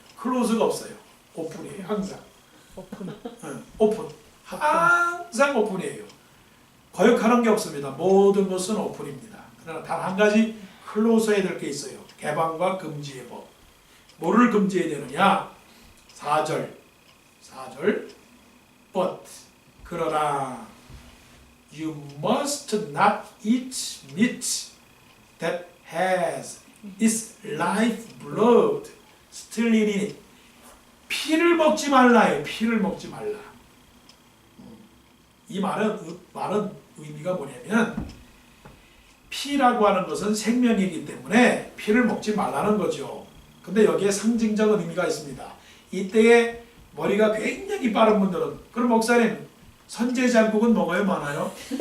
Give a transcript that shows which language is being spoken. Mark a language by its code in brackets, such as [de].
[ko] 클로즈가 없어요. 오픈이에요. 항상. 오픈. 항상 오픈이에요. 거역하는 게 없습니다. 모든 것은 오픈입니다. 그러나 단 한 가지 클로즈해야 될 게 있어요. 개방과 금지의 법. 뭐를 금지해야 되느냐? [en] 4절 but [ko] 그러나 [en] you must not eat meat that has its life blood still in it. [ko] 피를 먹지 말라요. 피를 먹지 말라. 이 말은 의미가 뭐냐면 피라고 하는 것은 생명이기 때문에 피를 먹지 말라는 거죠. 근데 여기에 상징적 의미가 있습니다. 이때에 머리가 굉장히 빠른 분들은 그럼 목사님 선제장국은 먹어요 많아요?